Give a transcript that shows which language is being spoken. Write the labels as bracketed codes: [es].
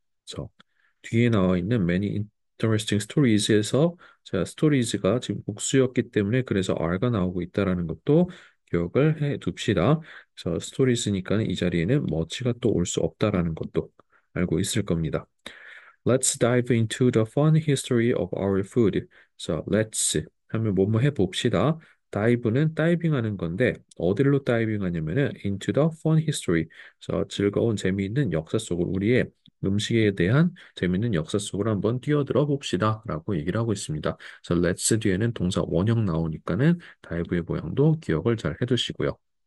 [ko] 그래서 뒤에 나와 있는 [en] many interesting stories [ko] 에서 자, stories가 지금 복수였기 때문에 그래서 are가 나오고 있다라는 것도 기억을 해 둡시다. 그래서 스토리스니까 이 자리에는 머치가 또 올 수 없다라는 것도 알고 있을 겁니다. [en] Let's dive into the fun history of our food. [ko] So let's 하면 뭐뭐 해봅시다. dive는 다이빙하는 건데 어디로 다이빙하냐면은 [en] into the fun history. [ko] 그래서 즐거운 재미있는 역사 속으로 우리의 음식에 대한 재미있는 역사 속으로 한번 뛰어들어 봅시다. 라고 얘기를 하고 있습니다. 그래서 let's 뒤에는 동사 원형 나오니까는 dive의 모양도 기억을 잘 해두시고요.